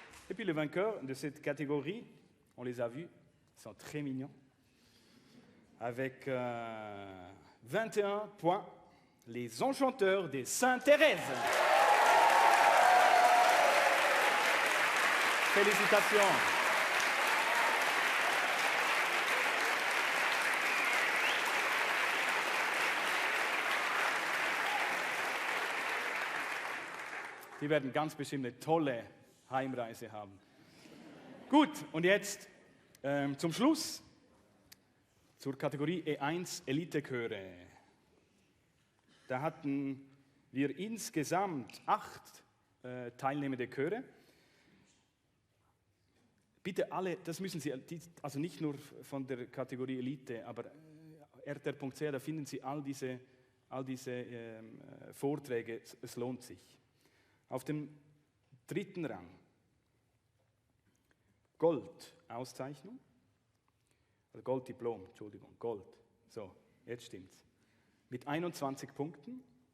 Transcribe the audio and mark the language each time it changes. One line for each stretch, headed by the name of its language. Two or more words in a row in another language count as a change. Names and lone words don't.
French: Et puis les vainqueurs de cette catégorie, on les a vus, ils sont très mignons, avec 21 points, les enchanteurs de Sainte-Thérèse. Félicitations.
German: Die werden ganz bestimmt eine tolle Heimreise haben. Gut, und jetzt zum Schluss zur Kategorie E1 Elitechöre. Da hatten wir insgesamt 8 teilnehmende Chöre. Bitte alle, das müssen Sie, also nicht nur von der Kategorie Elite, aber rtr.ch, da finden Sie all diese Vorträge, es lohnt sich. Auf dem 3. Rang Gold, Auszeichnung, also Golddiplom, Entschuldigung, Gold. So, jetzt stimmt's. Mit 21 Punkten.